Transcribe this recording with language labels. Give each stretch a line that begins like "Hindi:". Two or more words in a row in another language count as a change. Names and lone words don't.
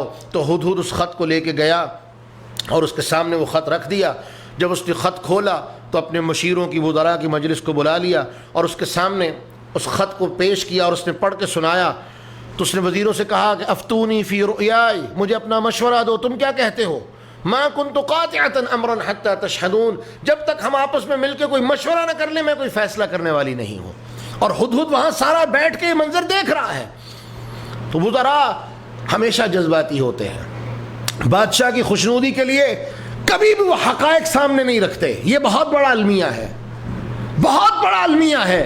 Urdu: تو ہدہد اس خط کو لے کے گیا اور اس کے سامنے وہ خط رکھ دیا۔ جب اس نے خط کھولا تو اپنے مشیروں کی وزراء کی مجلس کو بلا لیا اور اس کے سامنے اس خط کو پیش کیا اور اس نے پڑھ کے سنایا۔ تو اس نے وزیروں سے کہا کہ
Arabic: افتونی فی رؤیائی،
Urdu: مجھے اپنا مشورہ دو، تم کیا کہتے ہو؟
Arabic: ما کنت قاطعۃ امرا حتی تشہدون،
Urdu: جب تک ہم آپس میں مل کے کوئی مشورہ نہ کر لیں میں کوئی فیصلہ کرنے والی نہیں ہوں۔ اور ہدہد وہاں سارا بیٹھ کے یہ منظر دیکھ رہا ہے۔ تو وزراء ہمیشہ جذباتی ہوتے ہیں، بادشاہ کی خوشنودی کے لیے کبھی بھی وہ حقائق سامنے نہیں رکھتے، یہ بہت بڑا المیہ ہے، بہت بڑا المیہ ہے۔